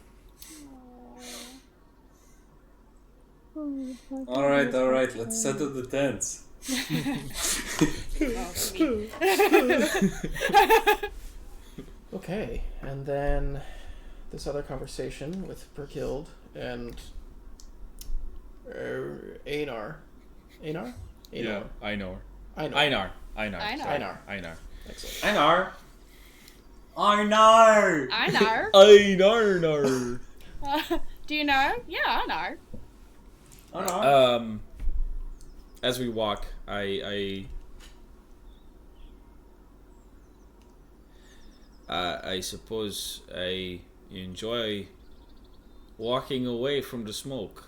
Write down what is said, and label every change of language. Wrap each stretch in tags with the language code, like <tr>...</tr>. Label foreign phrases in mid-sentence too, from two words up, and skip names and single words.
<en>Alright, let's settle the tents. Okay, and then this other conversation with Perkild and Einar. Einar? Yeah, Einar. Einar. Einar. Excellent. Einar! Einar! Einar. Einar. Do you know? Yeah, Einar. Einar! As we walk, I suppose I enjoy walking away from the smoke.</en>